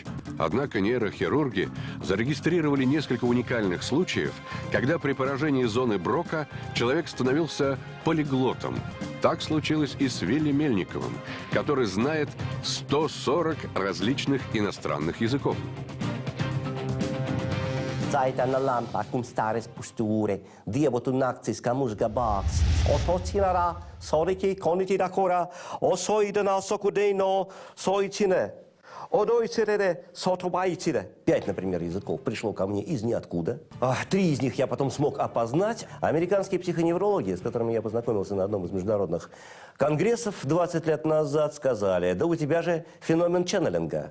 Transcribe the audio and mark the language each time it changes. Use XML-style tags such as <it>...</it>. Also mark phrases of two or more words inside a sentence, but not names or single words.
<ru>Однако нейрохирурги зарегистрировали несколько уникальных случаев, когда при поражении зоны Брока человек становился полиглотом. Так случилось и с Вилли Мельниковым, который знает 140 различных иностранных языков. Saita na lampa, cum stare spusture, diebotul nactis, camus gabax. Otocinara, soriki, konitira kora, osoidana sokudeno, soicine. Одойцере, сотубайцере. 5, например, языков пришло ко мне из ниоткуда. 3 из них я потом смог опознать. Американские психоневрологи, с которыми я познакомился на одном из международных конгрессов 20 лет назад, сказали, да у тебя же феномен ченнелинга.</ru>